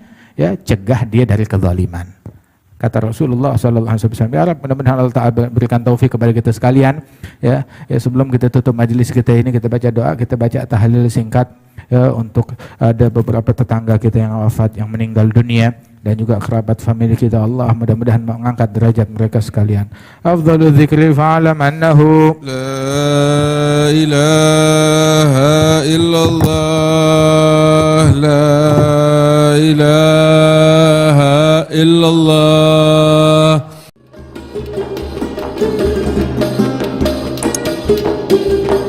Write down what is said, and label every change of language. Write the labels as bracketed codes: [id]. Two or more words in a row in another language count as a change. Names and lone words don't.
[id] Ya, cegah dia dari kezaliman. Kata Rasulullah [ar] صلى الله عليه وسلم, يا رب, [id] mudah-mudahan Allah Ta'ala berikan taufik kepada kita sekalian. Ya, sebelum kita tutup majelis kita ini, kita baca doa, kita baca tahlil singkat ya, untuk ada beberapa tetangga kita yang wafat, yang meninggal dunia, dan juga kerabat famili kita. Allah mudah-mudahan mengangkat derajat mereka sekalian. [ar] أفضل الذكر فاعلم أنه لا إله إلا الله لا إله إلا الله.